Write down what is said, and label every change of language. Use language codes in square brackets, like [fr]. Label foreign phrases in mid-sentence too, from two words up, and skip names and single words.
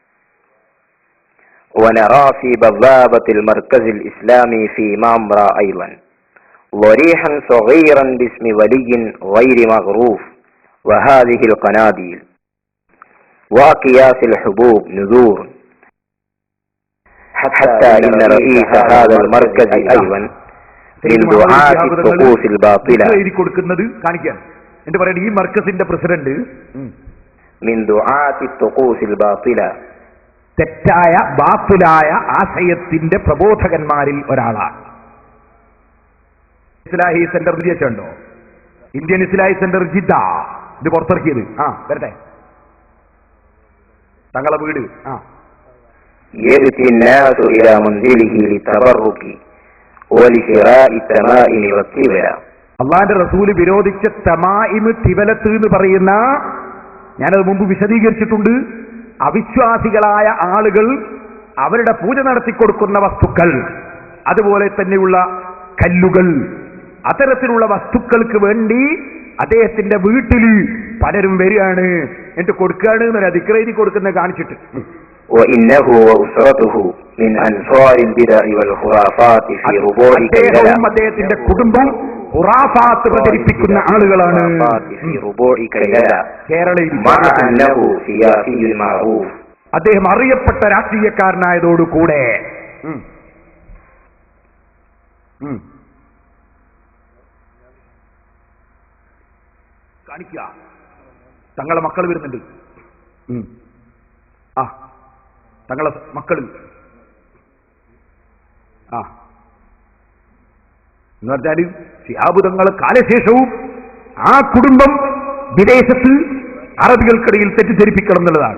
[ar] ونرى في بوابة المركز الإسلامي في مامرا أيضا ضريحا صغيرا باسم ولي غير مغروف، وهذه القناديل وأكياس الحبوب نذور. حتى إن رئيس هذا المركز أيضا من دعاة الطقوس الباطلة. [ml] ഈ മർക്കസിന്റെ പ്രസിഡന്റ് [ar] من دعاة الطقوس الباطلة, [ml] തെറ്റായ ബാത്തിലായ ആശയത്തിന്റെ പ്രബോധകന്മാരിൽ ഒരാളാണ്. ഇസ്ലാഹി സെന്റർ വിദേശമുണ്ടോ? ഇന്ത്യൻ ഇസ്ലാഹി സെന്റർ ജിദ്ദ ഇത് പുറത്തിറക്കിയത്. വരട്ടെ തങ്ങളെ വീട്. [ar] يأتي الناس إلى منزله للتبرك ولشراء التمائم والتبلة. [ml] അള്ളാന്റെ റസൂല് വിരോധിച്ച [ar] تمائم تولة [ml] എന്ന് പറയുന്ന, ഞാനത് മുമ്പ് വിശദീകരിച്ചിട്ടുണ്ട്, അവിശ്വാസികളായ ആളുകൾ അവരുടെ പൂജ നടത്തിക്കൊടുക്കുന്ന വസ്തുക്കൾ, അതുപോലെ തന്നെയുള്ള കല്ലുകൾ, അത്തരത്തിലുള്ള വസ്തുക്കൾക്ക് വേണ്ടി അദ്ദേഹത്തിന്റെ വീട്ടിൽ പലരും വരികയാണ്. എന്നിട്ട് കൊടുക്കുകയാണ് എന്നൊരു ദിക്റെഴുതി കൊടുക്കുന്നത് കാണിച്ചിട്ട്. [ar] وإنه وأسرته من أنصار البدع والخرافات في ربوع كيلة. [ml] അദ്ദേഹത്തിന്റെ കുടുംബം ഖുറാഫാത്ത് പ്രചരിപ്പിക്കുന്ന ആളുകളാണ്. [ar] في ربوع كيلة. [ml] കേരളയിൽ [ar] مع أنه سياسي معروف. [ml] അദ്ദേഹം അറിയപ്പെട്ട രാഷ്ട്രീയക്കാരനായതോടുകൂടെ കാണിക്കുക. തങ്ങളെ മക്കൾ വരുന്നുണ്ട്. ആ തങ്ങളെ മക്കൾ എന്ന് പറഞ്ഞാല് ശിഹാബ് തങ്ങളെ കാലശേഷവും ആ കുടുംബം വിദേശത്ത് അറബികൾക്കിടയിൽ തെറ്റിദ്ധരിപ്പിക്കണം എന്നുള്ളതാണ്.